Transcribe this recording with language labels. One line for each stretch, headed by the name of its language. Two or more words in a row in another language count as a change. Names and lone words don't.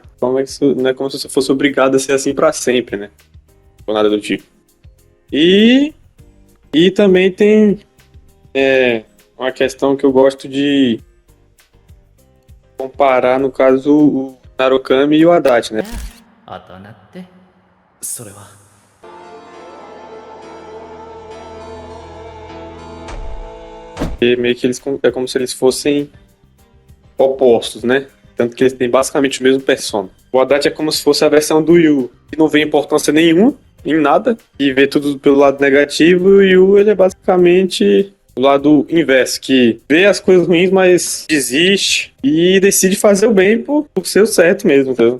Portuguese: Como é que isso, não é como se você fosse obrigado a ser assim pra sempre, né? Ou nada do tipo. E também tem uma questão que eu gosto de comparar, no caso, o Narukami e o Adachi, né?
Japanese: 大人ってそれは
Portuguese: E meio que é como se eles fossem opostos, né? Tanto que eles têm basicamente o mesmo persona. O Adachi é como se fosse a versão do Yu, que não vê importância nenhuma em nada, e vê tudo pelo lado negativo, e o Yu, ele é basicamente o lado inverso, que vê as coisas ruins, mas desiste e decide fazer o bem por ser o certo mesmo, entendeu?